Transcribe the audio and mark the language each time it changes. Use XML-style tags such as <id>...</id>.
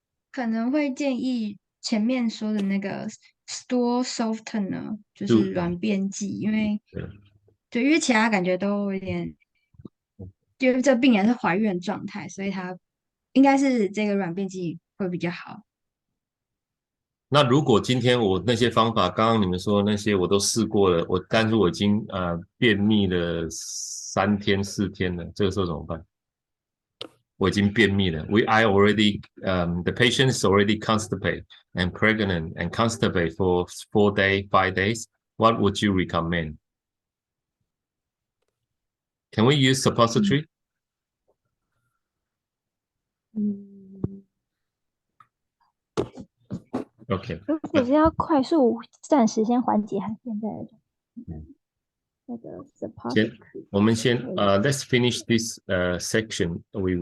<zh>可能会建议前面说的那个 store softener，就是软便剂，因为对，因为其他感觉都有点，因为这病人是怀孕状态，所以他应该是这个软便剂会比较好。那如果今天我那些方法，刚刚你们说的那些我都试过了，但是我已经便秘了3天4天了，这个时候怎么办？我已经便秘了。</zh> <en>I already the patient is already constipated and pregnant and constipated for 4 days, 5 days. What would you recommend? Can we use suppository? Okay.</en> <zh>如果是要快速暂时先缓解他现在的那个 support，我们先</zh> <en>let's finish this section. We</en>